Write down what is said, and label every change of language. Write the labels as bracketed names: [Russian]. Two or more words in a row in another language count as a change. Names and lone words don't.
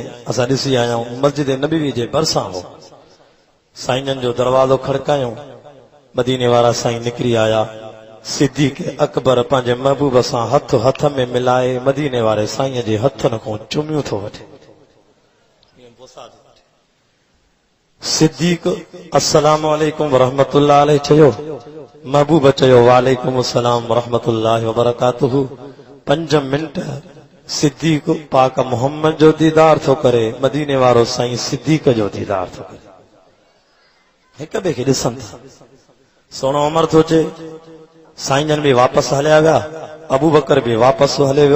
[Sindhi] असां ॾिसी आया आहियूं, मस्जिद नबवी जे भरिसां हो। साईं जन जो दरवाज़ो खड़कायूं, मदीने वारा साईं निकिरी आया। सिद्दीक़ अकबर पंहिंजे महबूब सां हथ हथ में मिलाए मदीने वारे साईं जे हथनि खां चुमियूं थो वठे। सिद्दीक़ [Arabic] السلام عليكم ورحمة الله عليه [Sindhi] चयो। महबूब चयो [Arabic] وعليكم السلام ورحمة الله وبركاته. [Sindhi] 5 मिंट सिद्दीक़ पाक मोहम्मद जो दीदार थो करे, मदीने वारो साईं सिद्दीक़ जो दीदार थो करे। हिक ॿिए खे ॾिसनि था। सोनो उमर थो चे, साईं जन बि वापसि हलिया विया, अबू बकर बि वापसि हले वियो।